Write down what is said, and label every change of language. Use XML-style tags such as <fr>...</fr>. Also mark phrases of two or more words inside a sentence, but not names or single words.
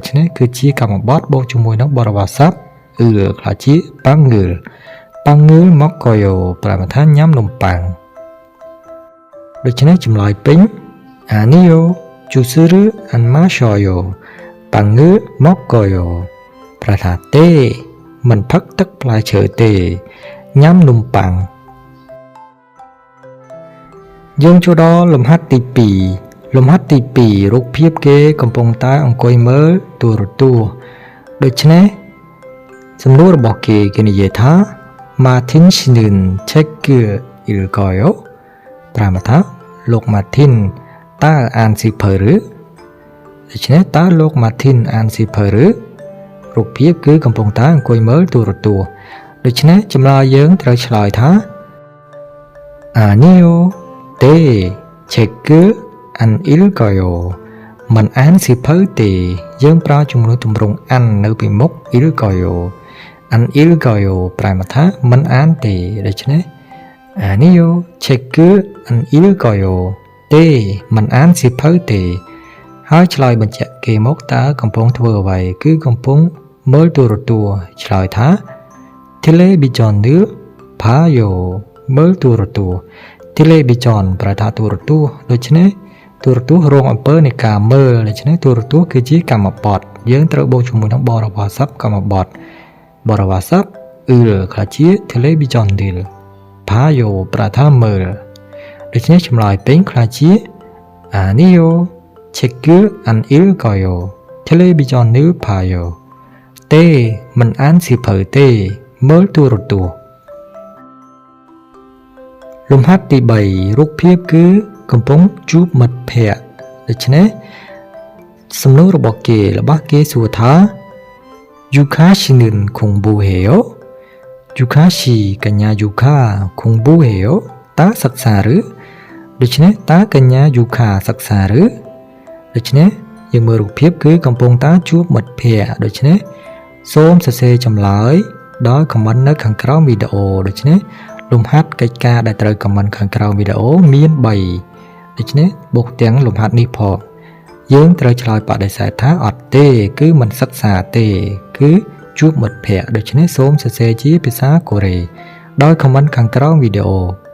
<km>ច្នេះគឺជាកម្មបទបូកជាមួយនឹងបរិបទសព្ទអឺខ្លះជា</km> <ko>빵을 먹어요</ko> <km>ប្រមាថាញ៉ាំនំប៉័ងដូច្នេះចម្លើយពេញ</km> <ko>아니요 주스를 안 마셔요 빵을 먹어요</ko> <km>ប្រថាទេមិនផឹកទឹកផ្លែឈើទេញ៉ាំនំប៉័ង យើងចូលដល់លំហាត់ទី2លំហាត់ទី2រូបភាពគេកំពុងតែអង្គុយមើលទូរទស្សន៍ដូច្នេះសំណួររបស់គេនិយាយថា</km> <ko>Martin 씨는 책을 읽어요?</ko> <km>ប្រែថាលោក Martin តើអានសៀវភៅឬដូច្នេះតើលោក Martin អានសៀវភៅឬរូបភាពគឺកំពុងតែអង្គុយមើលទូរទស្សន៍ដូច្នេះចម្លើយយើងត្រូវឆ្លើយថា 아니요ទេ</km> <ko>책을 안 읽어요</ko> <km>មិនអានសៀវភៅទេយើងប្រើជំនួយទ ម្រង់អាននៅពីមុខ</km> <ko>읽어요 안 읽어요</ko> <km>ប្រែថាមិនអានទេដូច្នេះ</km> <ko>아니요 책을 안 읽어요</ko> <km>ទេមិនអានសៀវភៅទេហើយឆ្លើយបញ្ជាក់គេមកតើកំពុងធ្វើអ្វី គឺកំពុងមើលទូរទស្សន៍ឆ្លើយថា</km> <ko>television을 봐요</ko> <km>មើលទូរទស្សន៍ television ប្រែថាទូរទស្សន៍ដូច្នេះទូរទ ស្សន៍រងអំពើនៃការមើលដូច្នេះទូរទស្សន៍គឺជាកម្មបទយើងត្រូវបូកជាមួយនឹងបរិបទសព្ទកម្មបទបរិបទសព្ទអឺខ្លះជា</km> <ko>television을 봐요</ko> <km>ប្រែថាមើលដូច្នេះចម្លើយពេញខ្លះជា</km> <ko>아니요 책을 안 읽어요 television을 봐요</ko> <km>ទេមិនអានសៀវភៅទេមើលទូរទស្សន៍ លំហាត់ទី3រូបភាពគឺកំពុងជួបមិត្តភ័ក្តិដូច្នេះសំណួររបស់គេសួរថា</km> <ko>유카 씨는 공부해요? 유카 씨 កញ្ញាយូខា 공부해요?</ko> <km>តើសិក្សាឬដូច្នេះតើកញ្ញាយូខាសិក្សាឬដូច្នេះយើងមើលរូបភាពគឺកំពុងតែជួប មិត្តភ័ក្តិដូច្នេះសូមសរសេរចម្លើយដោយខមមិននៅខាងក្រោមវីដេអូដូច្នេះលំហាត់កិច្ចការដែលត្រូវខមមិនខាងក្រោមវីដេអូមាន3ដូច្នេះបូកទាំងលំហាត់នេះផងយើងត្រូវឆ្លើយបដិសេធថាអត់ទេគឺមិនសិក្សាទេគឺជួបមិត្តភ័ក្តិដូច្នេះសូមសរសេរជាភាសាកូរ៉េដោយខមមិនខាងក្រោមវីដេអូ</km>